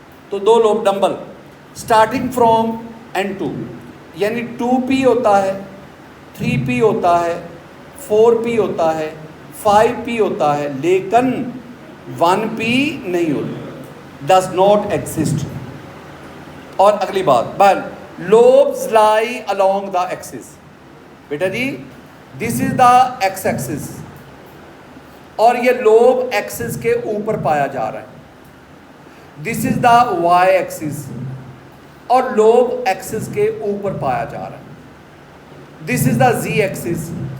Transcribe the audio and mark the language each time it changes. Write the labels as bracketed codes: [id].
[ur] تو 2 lobe dumbbell starting from N2, یعنی 2p ہوتا ہے, 3p ہوتا ہے, 4p ہوتا ہے, 5p ہوتا ہے, لیکن 1p نہیں ہوتا, [en] does not exist. [ur] اور اگلی بات, [en] lobes lie along the axis. [ur] Beta جی [en] this is the x axis, [ur] اور یہ لوب ایکسس کے اوپر پایا جا رہا ہے. [en] this is the y axis, [ur] اور لوب ایکسس کے اوپر پایا جا رہا ہے. [en] this is the z axis.